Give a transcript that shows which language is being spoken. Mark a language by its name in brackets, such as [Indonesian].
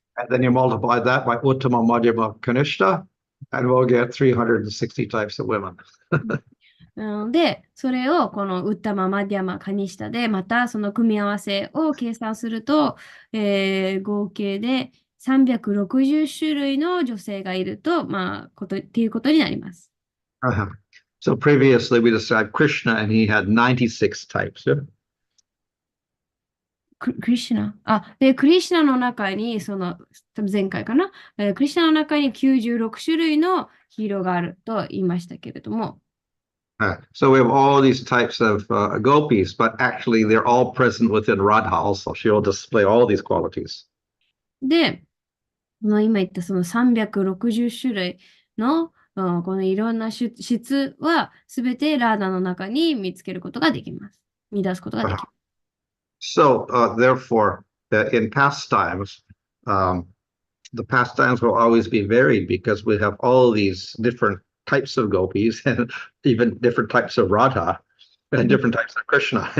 [English] And then you multiply that by Uttama, Madhyama, Kanishta, and we'll get 360 types of women. [Japanese] で、それをこのウッタマ、マディアマ、カニシタで、またその組み合わせを計算すると、合計で360種類の女性がいると、っていうことになります。 [English] So previously we described Krishna and he had 96 types. [Japanese] クリシュナ。で、クリシュナの中に、多分前回かな、クリシュナの中に96種類のヒーローがあると言いましたけれども。 [English] So we have all these types of gopis, but actually they're all present within Radha also. She'll display all these qualities. [Japanese] で、今言ったその360種類の、このいろんな質はすべてラーダの中に見つけることができます。見出すことができます。 [English] So therefore, in pastimes, the pastimes will always be varied because we have all these different types of gopis and even different types of Radha and different types of Krishna.